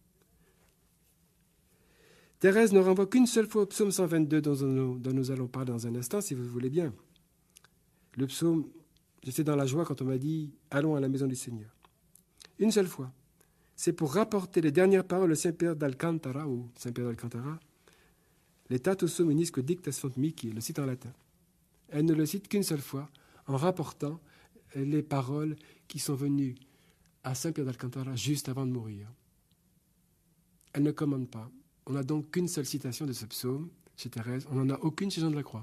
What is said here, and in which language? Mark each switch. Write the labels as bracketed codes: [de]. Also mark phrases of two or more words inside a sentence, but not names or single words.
[fr] Thérèse ne renvoie qu'une seule fois au psaume 122 dont nous allons parler dans un instant, si vous le voulez bien. Le psaume, j'étais dans la joie quand on m'a dit « Allons à la maison du Seigneur ». Une seule fois. C'est pour rapporter les dernières paroles de Saint-Pierre d'Alcantara, ou Saint-Pierre d'Alcantara, « [la] Letatus hominisque dicta sunt mihi », [fr] le cite en latin. Elle ne le cite qu'une seule fois, en rapportant les paroles qui sont venues à Saint-Pierre d'Alcantara juste avant de mourir. Elle ne commande pas. On n'a donc qu'une seule citation de ce psaume chez Thérèse. On n'en a aucune chez Jean de la Croix.